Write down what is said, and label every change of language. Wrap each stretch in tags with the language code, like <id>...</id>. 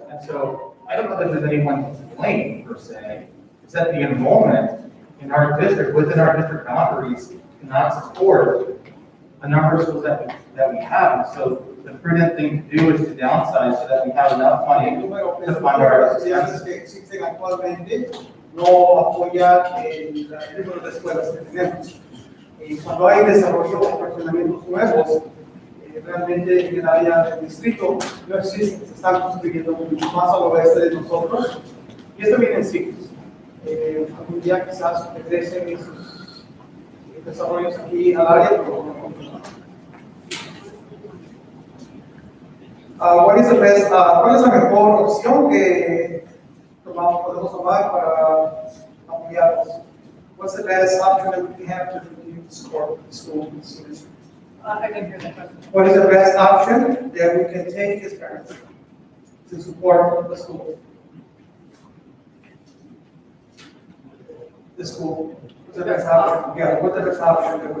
<en>And so I don't know that there's anyone to blame per se, except the enrollment in our district, within our district boundaries, cannot support the number of schools that we have. And so the prudent thing to do is to downsize so that we have enough money</en> <es>El número</es> <en>to fund our</en> <es>estudiantes</es> <en>expenses.</en> <es>que existen actualmente no apoya el número de escuelas que tenemos. Y cuando hay desarrollo o fraccionamientos nuevos, realmente en el área del distrito no existe, se están construyendo mucho más al oeste de nosotros. Y esto viene en ciclos. Algún día quizás crecen esos desarrollos aquí al área, pero no continúan. ¿Cuál es la mejor opción que podemos tomar para apoyarlos?</es> <en>What's the best option that we have to continue to support the school students? I didn't hear that question. What is the best option that we can take as parents to support the school? The school. What's the best option? Yeah, what's the best option that we</en>